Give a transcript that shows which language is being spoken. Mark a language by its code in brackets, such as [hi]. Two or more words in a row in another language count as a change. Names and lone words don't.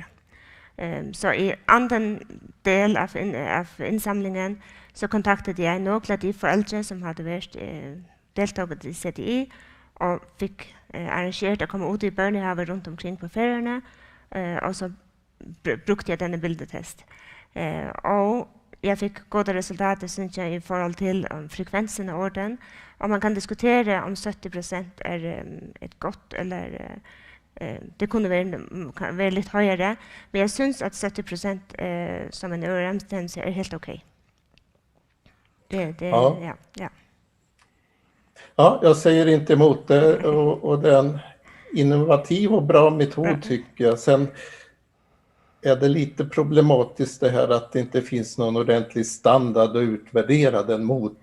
[no] Så i andre del av innsamlingen så kontaktet jeg noen av de foreldre som hadde vært deltaget i CDI og fikk arrangert å komme ut i børnehaver rundt omkring på ferierne, og så brukte jeg denne bildetest. Og jeg fikk gode resultater, synes jeg, i forhold til frekvensen av orden. Og man kan diskutere om 70% er et godt, eller det kunne være litt høyere. Men jeg synes at 70% som en [sv] överensstämmelse är helt okej. Ja. Ja, jag säger inte emot det, och det är en innovativ och bra metod tycker jag. Sen är det lite problematiskt det här att det inte finns någon ordentlig standard att utvärdera den mot.